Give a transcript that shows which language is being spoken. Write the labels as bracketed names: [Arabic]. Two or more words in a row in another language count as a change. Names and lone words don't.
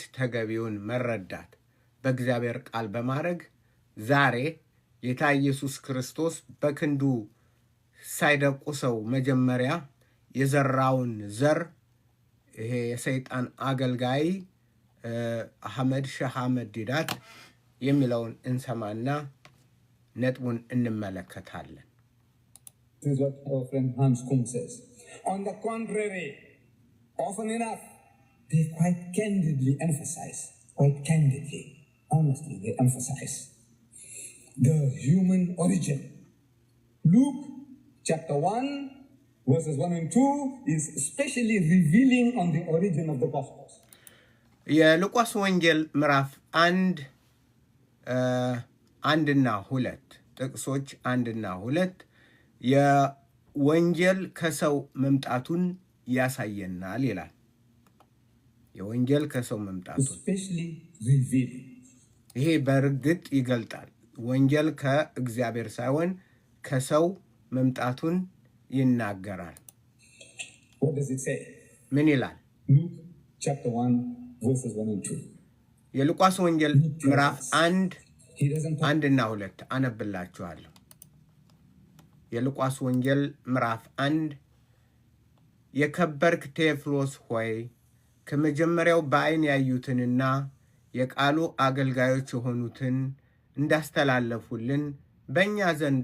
[Amharic] ተገቢውን መረዳት በእግዚአብሔር ቃል በማድረግ ዛሬ ጌታ ኢየሱስ ክርስቶስ በክንዱ ሳይደቁሰው መጀመሪያ የዘራውን ዘር ይሄ የሰይጣን አገልጋይ አህመድ ሼህ አህመድ ዲዳት የሚለውን እንሰማና ነጥቡን እንመለከታለን። [English] This is what our friend Hans Kuhn says. On the contrary, often enough, they quite candidly emphasize, honestly, they emphasize the human origin. Luke chapter 1, verses 1 and 2 is especially revealing on the origin of the Gospels. [Amharic] የሉቃስ ወንጌል ምዕራፍ 1 እና 2 ጥቅሶች 1 እና 2 የወንጌል ከሰው መምጣቱን ያሳየናል ይላል። የወንጌል ከሰው መምጣቱን [English] especially revealing. [Amharic] ይሄ በእርግጥ ይገልጣል። ወንጌል ከእግዚአብሔር ሳይሆን ከሰው መምጣቱን ይናገራል። [English] What does it say? [Amharic] ምን ይላል? [English] Luke chapter 1, verses 1 and 2. [Amharic] የሉቃስ ወንጌል ምዕራፍ 1 [English] He doesn't talk. [Amharic] እና 2 አነብላችኋለሁ። የሉቃስ ወንጌል ምዕራፍ 1 የከበርክ ቴዎፍሎስ ሆይ ከመጀመሪያው በዓይን ያዩትንና የቃሉ አገልጋዮች የሆኑትን እንዳስተላለፉልን በእኛ ዘንድ